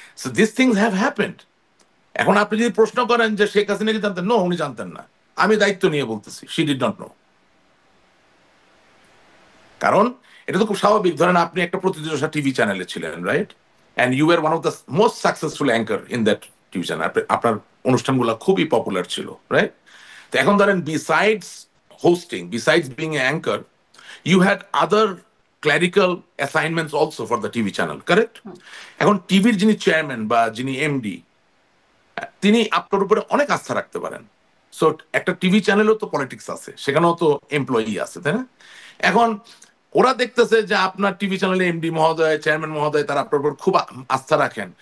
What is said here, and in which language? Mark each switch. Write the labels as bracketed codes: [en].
[en] So this things have happened. [bn] এখন আপনি যদি প্রশ্ন করেন যে শেখ হাসিনা কি জানতেন, নো, উনি জানতেন না। আমি দায়িত্ব নিয়ে বলতেছি, [en] She did not know. [bn] কারণ এটা তো খুব স্বাভাবিক, ধরেন আপনি একটা প্রতিদিশা টিভি চ্যানেলে ছিলেন, right, [en] and you are one of the most successful anchor in that TV channel, [bn] আপনার অনুষ্ঠানগুলো খুবই পপুলার ছিল, রাইট? তো এখন ধরেন [en] Besides hosting, besides being a anchor, you had other clerical assignments also for the TV channel, correct? [bn] এখন টিভির যিনি চেয়ারম্যান বা যিনি এমডি, তিনি আপনার উপরে অনেক আস্থা রাখতে পারেন। সো একটা টিভি চ্যানেলও তো পলিটিক্স আছে, সেখানেও তো এমপ্লয়ি আছে, তাই না? এখন ওরা দেখতেছে যে আপনার টিভি চ্যানেলে এমডি মহোদয়, চেয়ারম্যান মহোদয় তারা আপনার উপর খুব আস্থা রাখেন।